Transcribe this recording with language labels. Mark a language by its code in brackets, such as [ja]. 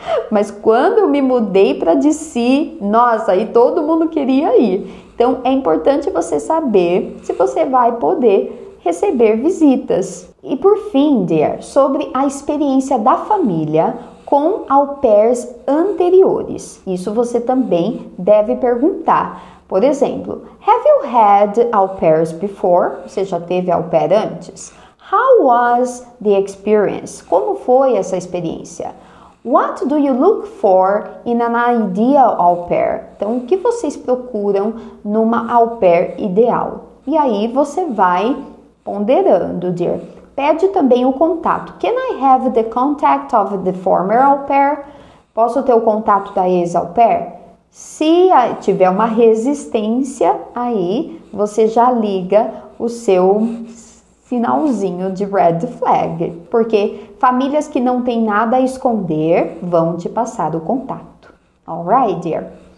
[pt] Mas quando eu me mudei para DC, nossa, aí todo mundo queria ir. Então é importante você saber se você vai poder receber visitas. E por fim, dear, sobre a experiência da família com au pairs anteriores. Isso você também deve perguntar. Por exemplo, [en] have you had au pairs before? [pt] Você já teve au pair antes? [en] How was the experience? [pt] Como foi essa experiência? [en] What do you look for in an ideal au pair? [pt] Então, o que vocês procuram numa au pair ideal? E aí você vai ponderando, dear. Pede também o contato. [en] Can I have the contact of the former au pair? [pt] Posso ter o contato da ex-au pair? Se tiver uma resistência, aí você já liga o seu sinalzinho de red flag, porque famílias que não têm nada a esconder vão te passar o contato. Alright, dear?